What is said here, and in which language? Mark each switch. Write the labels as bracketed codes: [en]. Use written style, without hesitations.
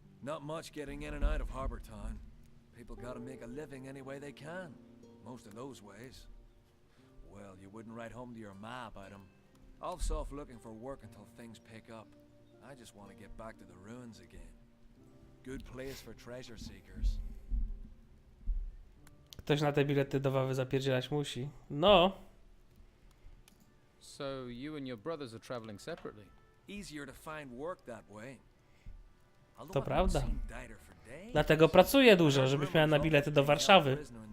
[en] Not much getting in and out of Harbour Town. People gotta make a living any way they can. most of those ways. Well, you wouldn't write home to your ma about 'em. I'll be off looking for work until things pick up. I just want to get back to the ruins again. Good place for treasure seekers. [pl] Ktoś na te bilety do Wawy zapierdzielać musi. No. [en] So you and your brothers are traveling separately? Easier to find work that way. [pl] To prawda. Dlatego pracuję dużo, żebyś miała na bilety do Warszawy.